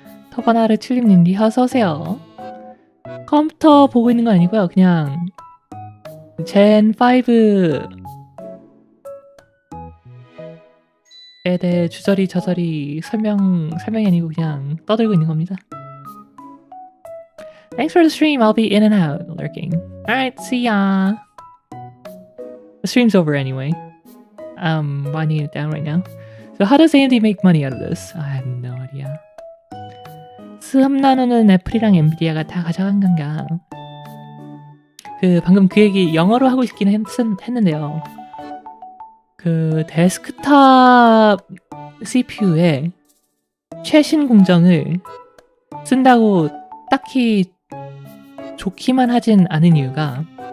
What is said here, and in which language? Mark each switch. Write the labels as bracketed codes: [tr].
[ko] 터바나르 튤립님이 어서오세요. 컴퓨터 보고 있는 건 아니고요. 그냥 젠 5에 대해 주저리 저저리 설명이 아니고 그냥 떠들고 있는 겁니다. [en] Thanks for the stream. I'll be in and out lurking. Alright, see ya. The stream's over anyway. I'm winding it down right now. So how does AMD make money out of this? I have no idea. [ko] 3나노는 애플이랑 엔비디아가 다 가져간 건가? 방금 그 얘기 영어로 하고 싶긴 했는데요. 데스크탑 CPU에 최신 공정을 쓴다고 딱히 좋기만 하진 않은 이유가,